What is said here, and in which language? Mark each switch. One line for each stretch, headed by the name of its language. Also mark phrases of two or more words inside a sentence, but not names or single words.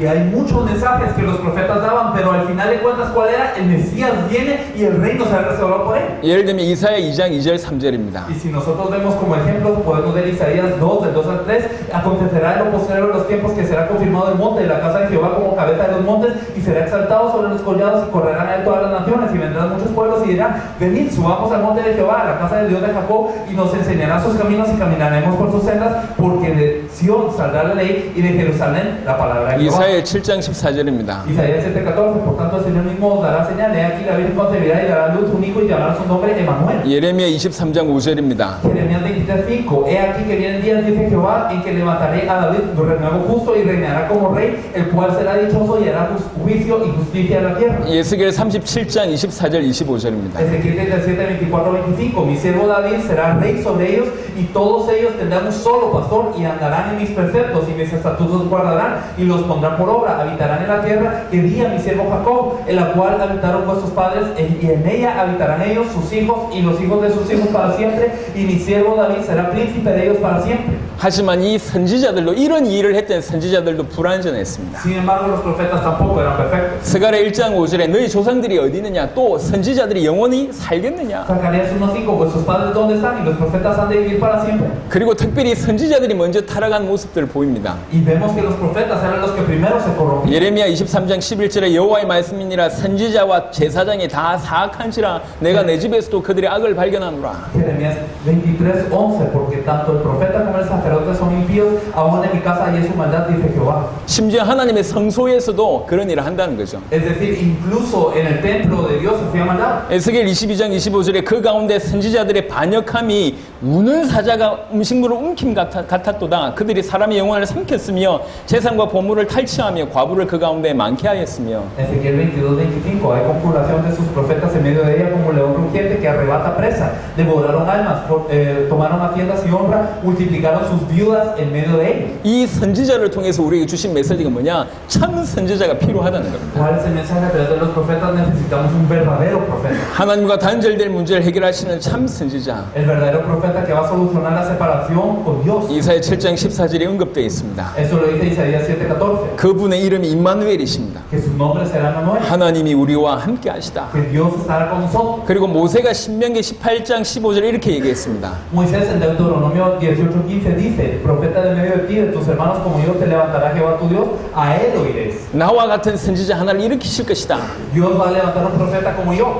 Spanish: Y hay muchos mensajes que los profetas daban, pero al final de cuentas, ¿cuál era? El Mesías viene y el reino será restaurado por él.
Korean: 예를 들면 이사야 2장 2절 3절입니다.
Spanish: Y si nosotros vemos como ejemplo, podemos ver Isaías 2, del 2 al 3, acontecerá en lo posterior de los tiempos que será confirmado el monte de la casa de Jehová como cabeza de los montes y será exaltado sobre los collados y correrán a él todas las naciones y vendrán muchos pueblos y dirán, venid, subamos al monte de Jehová, a la casa del Dios de Jacob y nos enseñará sus caminos y caminaremos por sus sendas porque de Sión saldrá la ley y de Jerusalén la palabra de Jehová.
Korean: 이사야 7장 14절입니다.
Spanish: Isaías 7:14, por tanto el Señor mismo os dará señal, he aquí la Virgen concebirá y dará a luz un hijo y llamará su nombre Emanuel.
Korean: 예레미야 23장 5절입니다.
Spanish: Jeremías 23:5, he aquí que vienen días, dice Jehová, en que levantaré a David renuevo justo y reinará como rey, el cual será dichoso y hará juicio y justicia en la tierra.
Korean: 예스겔 37장 24절 25절입니다.
Spanish: Ezequiel 37:24-25, mi siervo David será rey sobre ellos y todos ellos tendrán un solo pastor y andarán en mis preceptos y mis estatutos guardarán y los pondrán por obra, habitarán en la tierra que di a mi siervo Jacob, en la cual habitaron vuestros padres y en ella habitarán ellos, sus hijos y los hijos de sus hijos para siempre y mi siervo David será príncipe de ellos para siempre.
Korean: 하지만 이 선지자들도 이런 일을 했던 선지자들도 불완전했습니다.
Spanish: Sin embargo, los profetas tampoco eran perfectos.
Korean: 스가랴 1장 5절에 너희 조상들이 어디 있느냐 또 선지자들이 영원히 살겠느냐.
Spanish: Zacarías 1:5, vuestros padres dónde están y los profetas han de vivir para siempre.
Korean: 그리고 특별히 선지자들이 먼저 타락한 모습들을 보입니다.
Spanish: Y vemos que los profetas eran los que primero se corrompieron.
Korean: 예레미야 23장 11절에 여호와의 말씀이니라 선지자와 제사장이 다 사악한지라 내가 내 집에서도 그들의 악을 발견하노라.
Spanish: Jeremías 23:11, porque tanto el profeta como el sacerdote son impíos, aún en mi casa hay su maldad, dice Jehová.
Korean: 심지어 하나님의 성소에서도 그런 일을 한다는 거죠.
Spanish: Es decir, incluso en el templo de Dios se hacía maldad.
Korean: 에스겔 22장 25절에 그 가운데 선지자들의 반역함이 우는 사자가 음식물을 움킴 같았도다. 그들이 사람의 영혼을 삼켰으며 재산과 보물을 탈취하며 과부를 그 가운데 많게 하였으며.
Spanish: Ezequiel 22:25, hay conjuración de sus profetas en medio de ella como león rugiente que arrebata presa. Devoraron almas, tomaron haciendas y honra, multiplicaron sus viudas en medio de ella.
Korean: 이 선지자를 통해서 우리에게 주신 메시지가 뭐냐? 참 선지자가 필요하다는 겁니다.
Spanish: ¿Cuál es el mensaje a través de los profetas? Necesitamos un verdadero profeta.
Korean: 하나님과 단절될 문제를 해결하시는 참 선지자.
Spanish: El verdadero profeta que va a solucionar la separación con Dios.
Korean: 이사야 7장 14절에 언급되어 있습니다.
Spanish: Eso lo dice Isaías 7:14.
Korean: 그분의 이름이 임마누엘이십니다.
Spanish: Que su nombre será Manuel.
Korean: 하나님이 우리와 함께 하시다.
Spanish: Que Dios estará con nosotros.
Korean: 그리고 모세가 신명기 18장 15절에 이렇게 얘기했습니다.
Spanish: Moisés en Deuteronomio 18:15 dice, profeta de medio de ti, de tus hermanos como yo, te levantará Jehová tu Dios, a él oiréis.
Korean: 나와 같은 선지자 하나를 일으키실 것이다.
Spanish: Dios va a levantar un profeta como yo.